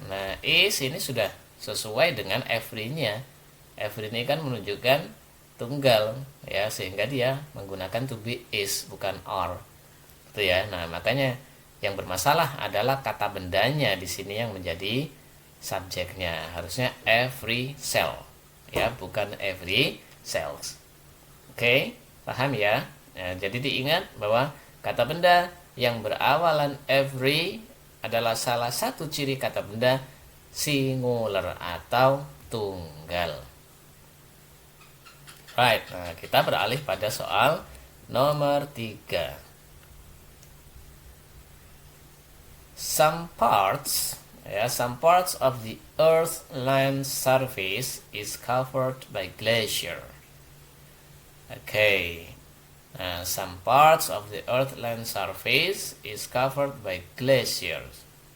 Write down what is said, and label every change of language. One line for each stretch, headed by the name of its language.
Indonesian: Nah, is ini sudah sesuai dengan every-nya. Every ini kan menunjukkan tunggal ya, sehingga dia menggunakan
English: to be is
Indonesian: bukan are. Gitu ya. Nah, makanya yang bermasalah adalah kata bendanya di sini yang menjadi subjeknya. Harusnya
English: every cell
Indonesian: ya, bukan
English: every cells.
Indonesian: Oke, paham ya? Nah, jadi diingat bahwa kata benda yang berawalan every adalah salah satu ciri kata benda singular atau tunggal.
English: Right,
Indonesian: nah kita beralih pada soal nomor 3.
English: Some parts of the Earth's land surface is covered by glacier. Okay. Nah, some parts of the Earth land surface is covered by glaciers.